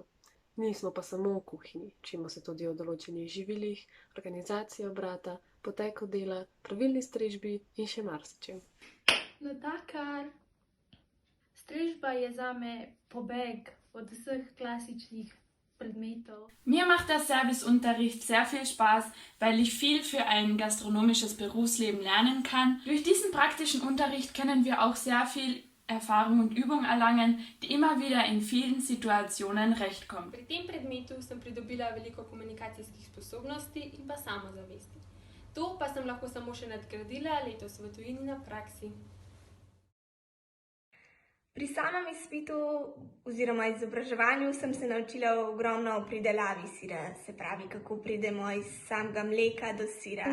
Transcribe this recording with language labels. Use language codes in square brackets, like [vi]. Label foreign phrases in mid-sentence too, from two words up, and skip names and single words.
[sl] Nismo pa samo v kuhinji, učimo se tudi o določenih živilih, organizaciji obrata, poteku dela, pravilni strežbi in še marsičem. Natakar. Strežba je zame pobeg od vseh klasičnih predmetov. [de] Mir macht der Serviceunterricht sehr viel Spaß, weil ich viel für ein gastronomisches Berufsleben lernen kann. Durch diesen praktischen Unterricht können wir auch sehr viel Erfahrung und Übung erlangen, die immer wieder in vielen Situationen recht kommen. [sl] Pri tem predmetu sem pridobila veliko komunikacijskih sposobnosti in pa samozavesti. To pa sem lahko samo še nadgradila letos v tujini na praksi. Pri samem izpitu oziroma izobraževanju sem se naučila ogromno o pridelavi sira, se pravi, kako pridemo iz samega mleka do sira.